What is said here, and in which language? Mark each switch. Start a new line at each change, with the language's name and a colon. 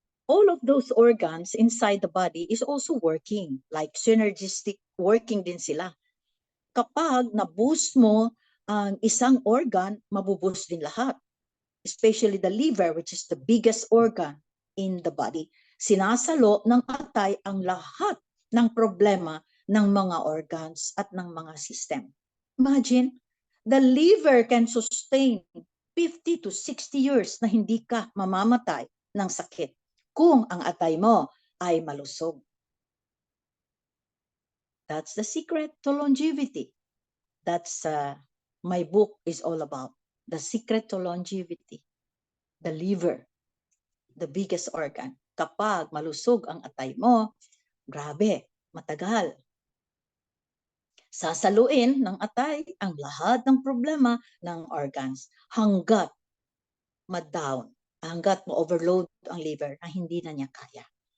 English: All of those organs inside the body is also working, like synergistic working
Filipino: din sila. Kapag na-boost mo ang isang organ, mabuboost din lahat.
English: Especially the liver, which is the biggest organ in the body.
Filipino: Sinasalo ng atay ang lahat ng problema ng mga organs at ng mga system.
English: Imagine, the liver can sustain 50 to 60 years
Filipino: na hindi ka mamamatay ng sakit kung ang atay mo ay malusog.
English: That's the secret to longevity. That's my book is all about. The secret to longevity. The liver, the biggest organ.
Filipino: Kapag malusog ang atay mo, grabe, matagal. Sasaluin ng atay ang lahat ng problema ng organs hanggat ma-down, hanggat ma-overload ang liver na hindi na niya kaya.